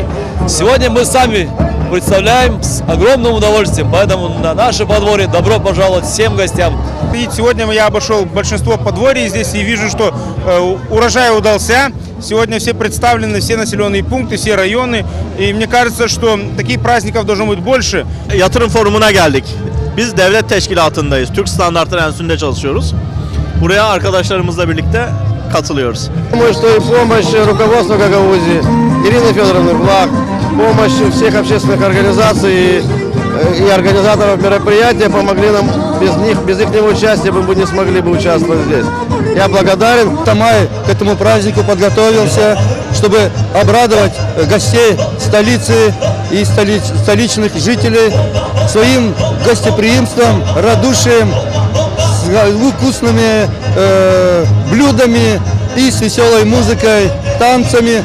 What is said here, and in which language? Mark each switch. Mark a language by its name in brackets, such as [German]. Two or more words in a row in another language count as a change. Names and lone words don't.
[Russian] Сегодня мы сами представляем с огромным удовольствием, поэтому на наше подворье добро пожаловать всем гостям. И сегодня я обошел большинство подворий здесь и вижу, что урожай удался. Сегодня все представлены, все населенные пункты, все районы. И мне кажется, что таких праздников должно быть больше. [Turkish] Yatırım forumuna geldik. Biz devlet teşkilatındayız. Türk Standartları Enstitüsü'nde çalışıyoruz. Buraya arkadaşlarımızla birlikte katılıyoruz. [Russian] Думаю, что и помощь руководства Гагаузии, Ирины Федоровны Влах, помощь всех общественных организаций и организаторов мероприятия помогли нам. Без их участия мы бы не смогли бы участвовать здесь. Я благодарен. Тамай к этому празднику подготовился, чтобы обрадовать гостей столицы и столичных жителей своим гостеприимством, радушием, вкусными блюдами и с веселой музыкой, танцами.